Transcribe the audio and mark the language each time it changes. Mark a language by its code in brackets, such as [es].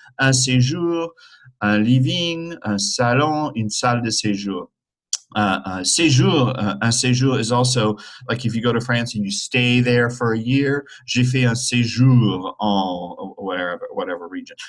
[fr] Un séjour, un living, un salon, une salle de séjour. [en] Un séjour is also like if you go to France and you stay there for a year. [fr] J'ai fait un séjour en whatever region.